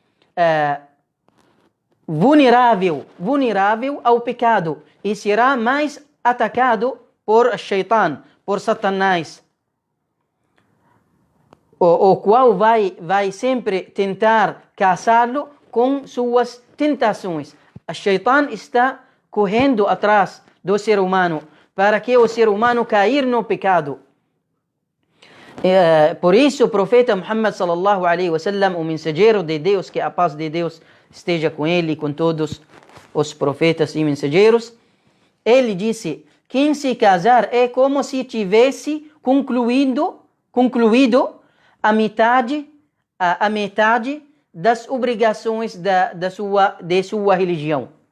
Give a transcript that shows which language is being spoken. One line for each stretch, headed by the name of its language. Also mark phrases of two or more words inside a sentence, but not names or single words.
Portuguese: vulnerável ao pecado e será mais atacado por Shaitan, por Satanás, o qual vai sempre tentar caçá-lo com suas tentações. A Shaitan está correndo atrás do ser humano para que o ser humano cair no pecado. Por isso o profeta Muhammad
Arabic: صلى الله عليه وسلم,
Portuguese: o mensageiro de Deus, que a paz de Deus esteja com ele e com todos os profetas e mensageiros, ele disse: quem se casar é como se tivesse concluído a metade das obrigações de sua religião.